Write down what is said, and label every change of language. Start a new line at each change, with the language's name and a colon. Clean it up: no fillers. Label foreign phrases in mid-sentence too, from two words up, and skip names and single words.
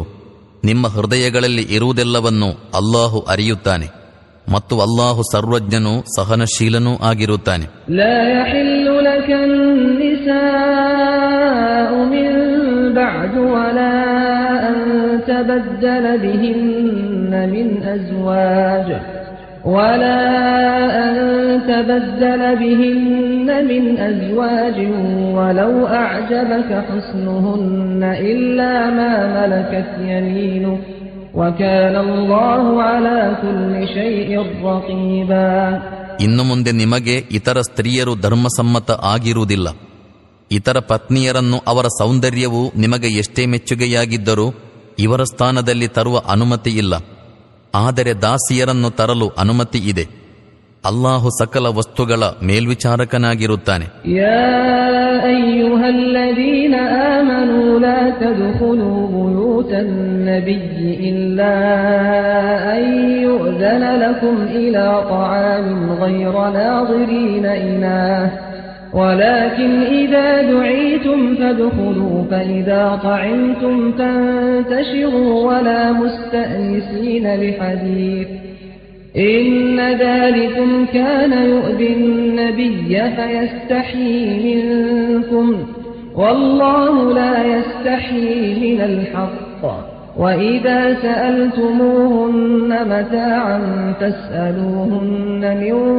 Kannada: ನಿಮ್ಮ ಹೃದಯಗಳಲ್ಲಿ ಇರುವುದೆಲ್ಲವನ್ನು ಅಲ್ಲಾಹು ಅರಿಯುತ್ತಾನೆ ಮತ್ತು ಅಲ್ಲಾಹು ಸರ್ವಜ್ಞನೂ ಸಹನಶೀಲನೂ ಆಗಿರುತ್ತಾನೆ.
Arabic: لا يحل لك النساء من بعد ولا أن تبدل بهن من أزواج ولا أن تبدل بهن من أزواج ولو أعجبك حسنهن إلا ما ملكت يمينك وكان الله على كل شيء رقيبا.
Kannada: ಇನ್ನು ಮುಂದೆ ನಿಮಗೆ ಇತರ ಸ್ತ್ರೀಯರು ಧರ್ಮಸಮ್ಮತ ಆಗಿರುವುದಿಲ್ಲ. ಇತರ ಪತ್ನಿಯರನ್ನು ಅವರ ಸೌಂದರ್ಯವು ನಿಮಗೆ ಎಷ್ಟೇ ಮೆಚ್ಚುಗೆಯಾಗಿದ್ದರೂ ಇವರ ಸ್ಥಾನದಲ್ಲಿ ತರುವ ಅನುಮತಿ ಇಲ್ಲ. ಆದರೆ ದಾಸಿಯರನ್ನು ತರಲು ಅನುಮತಿ ಇದೆ. ಅಲ್ಲಾಹು ಸಕಲ ವಸ್ತುಗಳ ಮೇಲ್ವಿಚಾರಕನಾಗಿರುತ್ತಾನೆ.
Arabic: يا أيها الذين آمنوا لا تدخلوا بيوت النبي إلا أن يؤذن لكم إلى طعام غير ناظرين إناه ولكن إذا دعيتم فادخلوا فإذا طعمتم فانتشروا ولا مستأنسين لحديث إن ذلكم كان يؤذي النبي فيستحيي منكم والله لا يستحيي من الحق وإذا سألتموهن متاعا فاسألوهن من